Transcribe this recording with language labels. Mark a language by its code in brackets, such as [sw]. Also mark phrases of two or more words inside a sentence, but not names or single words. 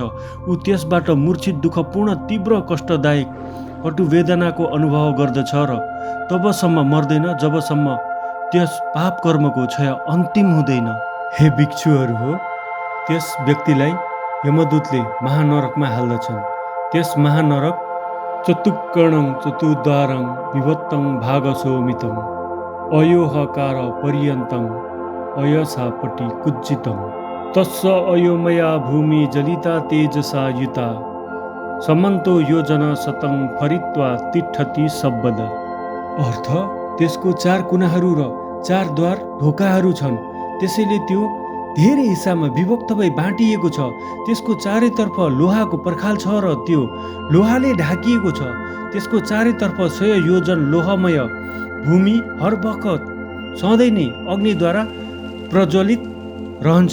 [ne] ऊ त्यसबाट मूर्छित, दुःखपूर्ण, तीव्र, कष्टदायक, कटु वेदनाको अनुभव गर्दछ र तबसम्म मर्दैन जबसम्म त्यस पाप कर्मको क्षय अन्तिम हुँदैन। हे भिक्षुहरू हो, त्यस व्यक्तिलाई यमदूतले महानरकमा हाल्दछन्। त्यस महानरक [pi] चतुक्कर्णं चतुर्द्वारं विभक्तं भागशोमितं अयोहकार पर्यन्तं अयसापटि कुज्जितं तस्स अयोमया भूमि जलिता तेजसा युता समन्तो योजन शतं फरित्वा तिष्ठति शब्द। [ne] अर्थ, त्यसको 4 कुनाहरू र 4 द्वार ढोकाहरू छन्। त्यसैले त्यो धेरै हिस्सामा विभक्त भई बाँटिएको छ। त्यसको चारैतर्फ लोहाको पर्खाल छ र त्यो लोहाले ढाकिएको छ। त्यसको चारैतर्फ 100 योजन लोहमय भूमि हर बखत सधैँ नै अग्निद्वारा प्रज्वलित रहन्छ।